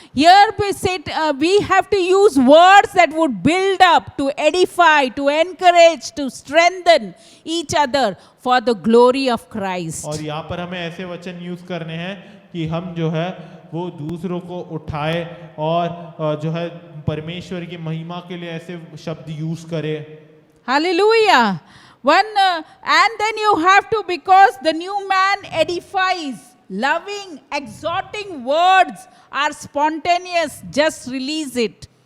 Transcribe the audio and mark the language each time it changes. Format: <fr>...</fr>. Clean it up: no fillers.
<en>Here we have to use words that would build up, to edify, to encourage, to strengthen each other for the glory of Christ.</en> <hi>और यहाँ पर हमें ऐसे वचन use करने हैं कि हम जो है वो दूसरों को उठाए और जो है परमेश्वर की महिमा के लिए ऐसे शब्द यूज करें।</hi> <en>Hallelujah. And then you have to, because the new man edifies, loving, exhorting words are spontaneous, just release it.</en>